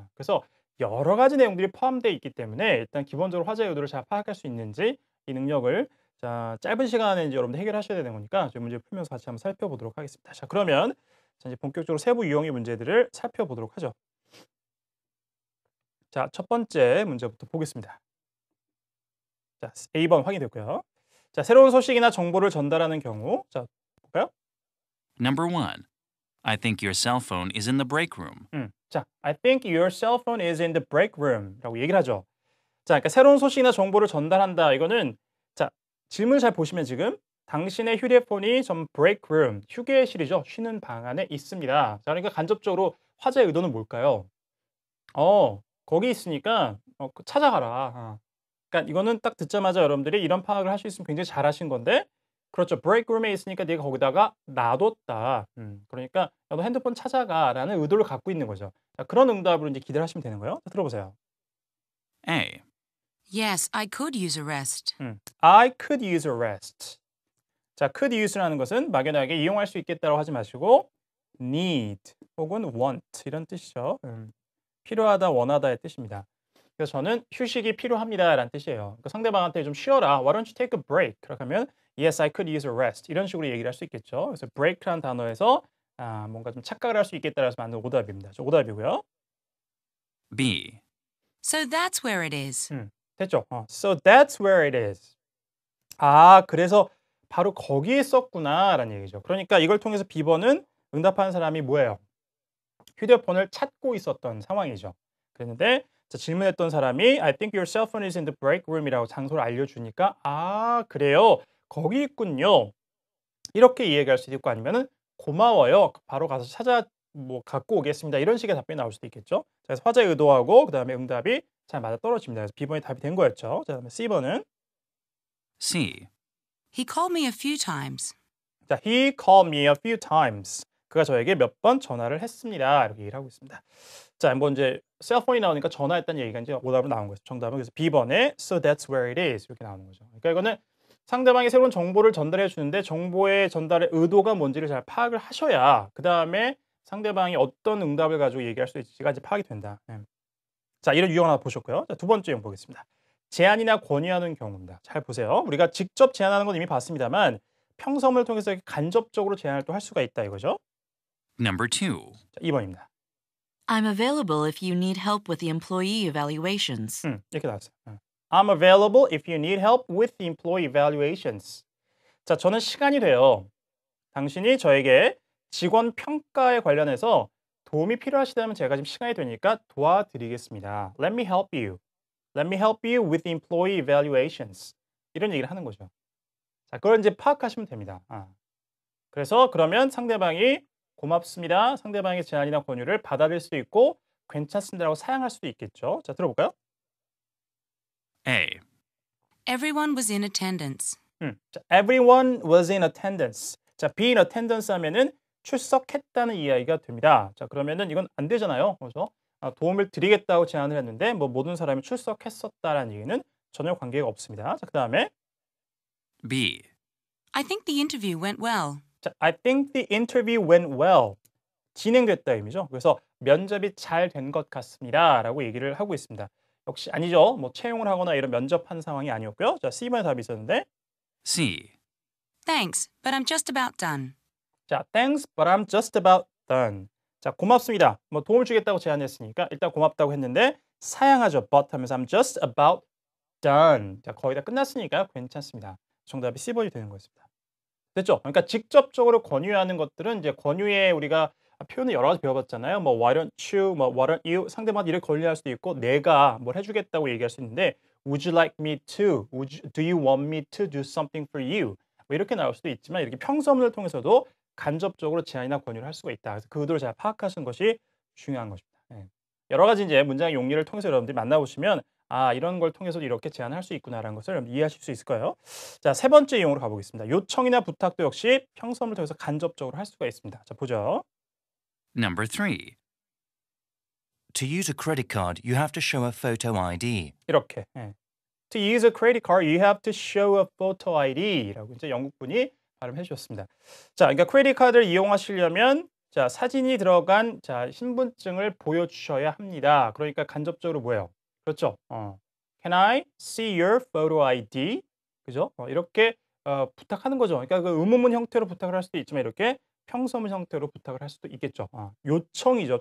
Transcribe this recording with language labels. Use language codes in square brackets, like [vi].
[ko] 그래서 여러 가지 내용들이 포함되어 있기 때문에 일단 기본적으로 화제의 의도를 잘 파악할 수 있는지 이 능력을 자, 짧은 시간에 이제 여러분들 해결하셔야 되는 거니까 좀 문제 풀면서 같이 한번 살펴보도록 하겠습니다. 자, 그러면 자, 이제 본격적으로 세부 유형의 문제들을 살펴보도록 하죠. 자, 첫 번째 문제부터 보겠습니다. 자, A번 확인됐고요. 자, 새로운 소식이나 정보를 전달하는 경우. 자, 볼까요? [en] Number 1. I think your cell phone is in the break room. 자, I think your cell phone is in the break room [ko] 라고 얘기를 하죠. 자, 그러니까 새로운 소식이나 정보를 전달한다. 이거는 자, 질문을 잘 보시면 지금 당신의 휴대폰이 전 break room, 휴게실이죠. 쉬는 방 안에 있습니다. 자, 그러니까 간접적으로 화제의 의도는 뭘까요? 거기 있으니까 찾아가라. 그러니까 이거는 딱 듣자마자 여러분들이 이런 파악을 할 수 있으면 굉장히 잘하신 건데 그렇죠. break room에 있으니까 네가 거기다가 놔뒀다. 그러니까 너 핸드폰 찾아가라는 의도를 갖고 있는 거죠. 자, 그런 응답으로 이제 기대를 하시면 되는 거예요. 자, 들어보세요. [en] A. Yes, I could use a rest. I could use a rest. [ko] 자, could use라는 것은 막연하게 이용할 수 있겠다고 하지 마시고 need 혹은 want 이런 뜻이죠. 필요하다, 원하다의 뜻입니다. 그래서 저는 휴식이 필요합니다라는 뜻이에요. 그러니까 상대방한테 좀 쉬어라. [en] Why don't you take a break? [ko] 그렇게 하면 [en] Yes, I could use a rest. [ko] 이런 식으로 얘기를 할 수 있겠죠. 그래서 break라는 단어에서 뭔가 좀 착각을 할 수 있겠다라서 만든 오답입니다. 저 오답이고요. [en] B. So that's where it is. [ko] 됐죠? [en] So that's where it is. [ko] 그래서 바로 거기에 있었구나라는 얘기죠. 그러니까 이걸 통해서 B번은 응답하는 사람이 뭐예요? 휴대폰을 찾고 있었던 상황이죠. 그랬는데 자, 질문했던 사람이 [en] I think your cell phone is in the break room이라고 [ko] 장소를 알려주니까 그래요. 거기 있군요. 이렇게 이해할 수도 있고 아니면은 고마워요. 바로 가서 갖고 오겠습니다. 이런 식의 답변이 나올 수도 있겠죠. 자, 그래서 화제 의도하고 그다음에 응답이 잘 맞아 떨어집니다. 그래서 B번이 답이 된 거였죠. 자, 그다음에 C번은 [en] C. He called me a few times. 자, he called me a few times. [ko] 그가 저에게 몇 번 전화를 했습니다. 이렇게 얘기를 하고 있습니다. 자, 한번 이제 셀폰이 나오니까 전화했다는 얘기가 이제 오답으로 나온 거죠. 정답은 그래서 B번에 [en] So that's where it is [ko] 이렇게 나오는 거죠. 그러니까 이거는 상대방이 새로운 정보를 전달해 주는데 정보의 전달의 의도가 뭔지를 잘 파악을 하셔야 그 다음에 상대방이 어떤 응답을 가지고 얘기할 수 있을지가 이제 파악이 된다. 자, 이런 유형 하나 보셨고요. 자, 두 번째 유형 보겠습니다. 제안이나 권유하는 경우입니다. 잘 보세요. 우리가 직접 제안하는 건 이미 봤습니다만 평섬을 통해서 간접적으로 제안을 또 할 수가 있다 이거죠. [en] Number 2. [ko] 자, 2번입니다. [en] I'm available if you need help with the employee evaluations. [ko] 이렇게 나왔어요. [en] I'm available if you need help with the employee evaluations. [ko] 자, 저는 시간이 돼요. 당신이 저에게 직원 평가에 관련해서 도움이 필요하시다면 제가 지금 시간이 되니까 도와드리겠습니다. [en] Let me help you. Let me help you with the employee evaluations. [ko] 이런 얘기를 하는 거죠. 자, 그걸 이제 파악하시면 됩니다. 그래서 그러면 상대방이 고맙습니다. 상대방의 제안이나 권유를 받아들일 수도 있고 괜찮습니다라고 사양할 수도 있겠죠. 자, 들어볼까요? [en] A. Everyone was in attendance. 자, everyone was in attendance. [ko] 자, be in attendance 하면은 출석했다는 이야기가 됩니다. 자, 그러면은 이건 안 되잖아요. 그래서 도움을 드리겠다고 제안을 했는데 모든 사람이 출석했었다라는 얘기는 전혀 관계가 없습니다. 자, 그다음에 [en] B. I think the interview went well. 자, I think the interview went well. [ko] 진행됐다 의미죠. 그래서 면접이 잘 된 것 같습니다라고 얘기를 하고 있습니다. 역시 아니죠. 채용을 하거나 이런 면접한 상황이 아니었고요. 자, C번에 답이 있었는데 [en] C. Thanks, but I'm just about done. 자, thanks, but I'm just about done. [ko] 자, 고맙습니다. 도움을 주겠다고 제안했으니까 일단 고맙다고 했는데 사양하죠. [en] but [ko] 하면서 [en] I'm just about done. [ko] 자, 거의 다 끝났으니까 괜찮습니다. 정답이 C번이 되는 거였습니다. 됐죠? 그러니까 직접적으로 권유하는 것들은 이제 권유에 우리가 표현을 여러 가지 배워봤잖아요. [en] why don't you, why don't you [ko] 상대방한테 이렇게 권유할 수도 있고 내가 뭘 해주겠다고 얘기할 수 있는데 [en] would you like me to, do you want me to do something for you [ko] 이렇게 나올 수도 있지만 이렇게 평서문을 통해서도 간접적으로 제안이나 권유를 할 수가 있다. 그래서 그 의도를 잘 파악하시는 것이 중요한 것입니다. 여러 가지 이제 문장의 용리를 통해서 여러분들이 만나보시면 이런 걸 통해서도 이렇게 제안할 수 있구나라는 것을 이해하실 수 있을 거예요. 자, 세 번째 이용으로 가보겠습니다. 요청이나 부탁도 역시 평서문을 통해서 간접적으로 할 수가 있습니다. 자, 보죠. [en] Number 3. To use a credit card, you have to show a photo ID. [ko] 이렇게. [en] To use a credit card, you have to show a photo ID [ko] 라고 이제 영국분이 발음해 주셨습니다. 자, 그러니까 크레딧 카드를 이용하시려면 자, 사진이 들어간 자, 신분증을 보여주셔야 합니다. 그러니까 간접적으로 뭐예요? 그렇죠. [en] Can I see your photo ID? [ko] 그죠? 이렇게 부탁하는 거죠. 그러니까 그 의문문 형태로 부탁을 할 수도 있지만 이렇게 평서문 형태로 부탁을 할 수도 있겠죠. 요청이죠.